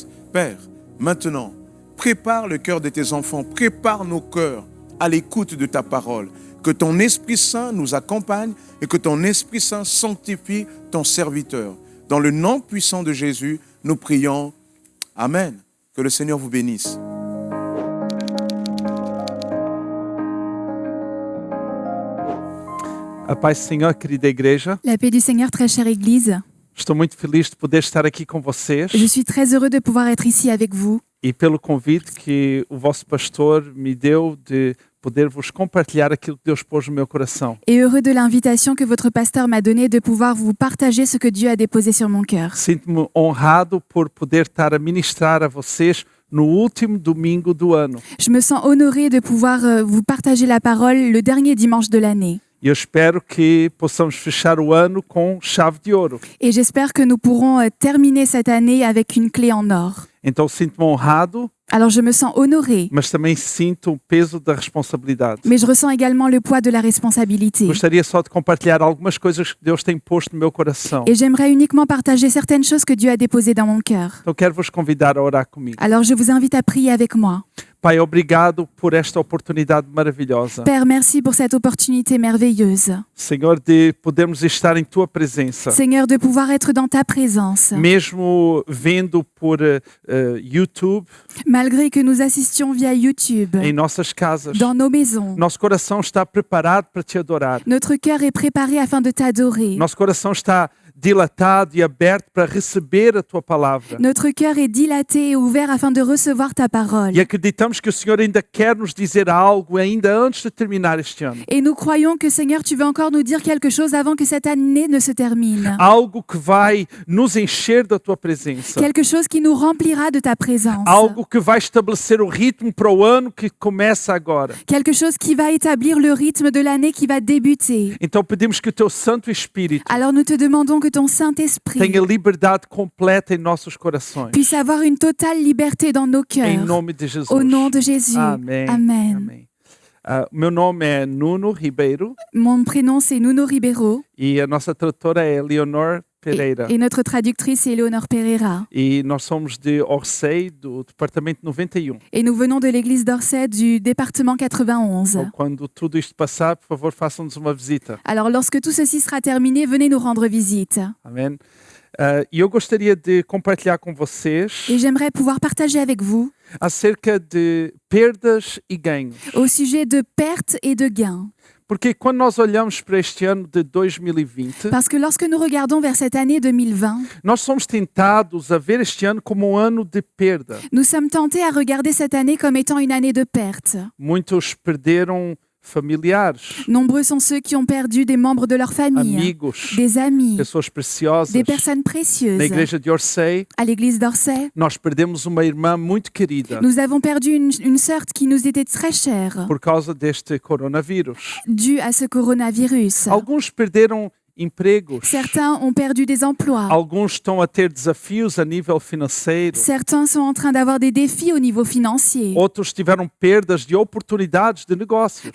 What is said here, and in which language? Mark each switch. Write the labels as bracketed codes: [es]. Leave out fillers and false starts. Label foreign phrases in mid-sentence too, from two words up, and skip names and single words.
[fr] Père, maintenant, prépare le cœur de tes enfants, prépare nos cœurs à l'écoute de ta parole. Que ton Esprit Saint nous accompagne et que ton Esprit Saint sanctifie ton serviteur. Dans le nom puissant de Jésus, nous prions. Amen. Que le Seigneur vous bénisse. [pt] A paz do Senhor, querida igreja. [fr] La paix du Seigneur, très chère Église. [pt] Estou muito feliz de poder estar aqui com vocês [fr] Je suis très heureux de pouvoir être ici avec vous [pt] e pelo convite que o vosso pastor me deu de poder vos compartilhar aquilo que Deus pôs no meu coração. [fr] et heureux de l'invitation que votre pasteur m'a donnée de pouvoir vous partager ce que Dieu a déposé sur mon cœur. [pt] Sinto-me honrado por poder estar a ministrar a vocês no último domingo do ano. [fr] Je me sens honorée de pouvoir vous partager la parole le dernier dimanche de l'année. [pt] E eu espero que possamos fechar o ano com chave de ouro. [fr] Et j'espère que nous pourrons terminer cette année avec une clé en or. [pt] Então sinto-me honrado, [fr] Alors je me sens honorée, [pt] mas também sinto o peso da responsabilidade. [fr] mais je ressens également le poids de la responsabilité. [pt] Gostaria só de compartilhar algumas coisas que Deus tem posto no meu coração. [fr] Et j'aimerais uniquement partager certaines choses que Dieu a déposées dans mon cœur. [pt] Então quero vos convidar a orar comigo. [fr] Alors je vous invite à prier avec moi. [pt] Pai, obrigado por esta oportunidade maravilhosa. [fr] Père, merci pour cette opportunité merveilleuse. [pt] Senhor, de podermos estar em Tua presença. [fr] Seigneur, de pouvoir être dans ta présence. [pt] Mesmo vendo por YouTube, [fr] Malgré que nous assistions via YouTube, [pt] em nossas casas, [fr] dans nos maisons, [pt] nosso coração está preparado para Te adorar. [fr] notre cœur est préparé afin de t'adorer. [pt] Nosso coração está dilatado e aberto para receber a Tua palavra. [fr] Notre cœur est dilaté et ouvert afin de recevoir ta parole. [pt] E acreditamos que o Senhor ainda quer nos dizer algo ainda antes de terminar este ano. [fr] Et nous croyons que, Seigneur, tu veux encore nous dire quelque chose avant que cette année ne se termine. [pt] Algo que vai nos encher da Tua presença. [fr] Quelque chose qui nous remplira de ta présence. [pt] Algo que vai estabelecer o ritmo para o ano que começa agora. [fr] Quelque chose qui va établir le rythme de l'année qui va débuter. [pt] Então pedimos que o Teu Santo Espírito [fr] Alors nous te demandons que ton Saint-Esprit [pt] tenha liberdade completa em nossos corações. [fr] puisse avoir une totale liberté dans nos [pt] Em [fr] cœurs. [pt] nome de Jesus. [fr] Au nom de Jésus. [pt] Amém. [fr] Amen. [pt] Amém. Meu nome é Nuno Ribeiro [fr] Mon prénom, c'est Nuno Ribeiro. [pt] e a nossa tradutora é Leonor Pereira. [fr] Et notre traductrice est Léonore Pereira. [pt] E nós somos de Orsay, do departamento 91. [fr] Et nous venons de l'église d'Orsay du département 91. [pt] Então, quando tudo isto passar, por favor, façam-nos uma visita. [fr] Alors lorsque tout ceci sera terminé, venez nous rendre visite. [pt] Amém? E eu gostaria de compartilhar com vocês [fr] Et j'aimerais pouvoir partager avec vous [pt] acerca de perdas e ganhos. [fr] au sujet de pertes et de gains. [pt] Porque quando nós olhamos para este ano de 2020, [fr] Parce que lorsque nous regardons vers cette année 2020, [pt] nós somos tentados a ver este ano como um ano de perda. [fr] nous sommes tentés à regarder cette année comme étant une année de perte. [pt] Muitos perderam familiares, [fr] Nombreux sont ceux qui ont perdu des membres de leur famille, [pt] amigos, [fr] des amis, [pt] pessoas preciosas. [fr] des personnes précieuses. [pt] Na igreja de Orsay, [fr] À l'église d'Orsay, [pt] nós perdemos uma irmã muito querida [fr] nous avons perdu une sœur qui nous était très chère [pt] por causa deste coronavírus. [fr] due à ce coronavirus. [pt] Alguns perderam empregos. [fr] Certains ont perdu des emplois. [pt] Alguns estão a ter desafios a nível financeiro. [fr] Certains sont en train d'avoir des défis au niveau financier. [pt] Outros tiveram perdas de oportunidades de negócios.